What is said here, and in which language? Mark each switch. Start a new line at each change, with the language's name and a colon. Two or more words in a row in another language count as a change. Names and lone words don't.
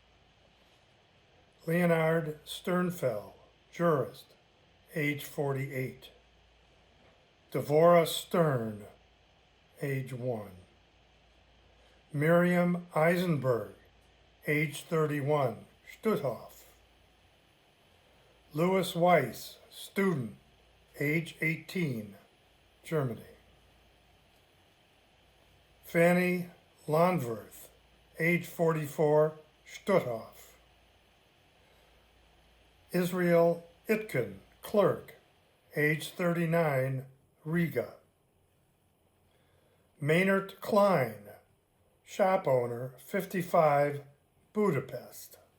English: Leonard Sternfeld, jurist, age 48. Devorah Stern, age 1. Miriam Eisenberg, age 31, Stutthof. Louis Weiss, student, age 18, Germany. Fanny Landworth, age 44, Stutthof. Israel Itkin, clerk, age 39, Riga. Maynard Klein, shop owner, 55, Budapest.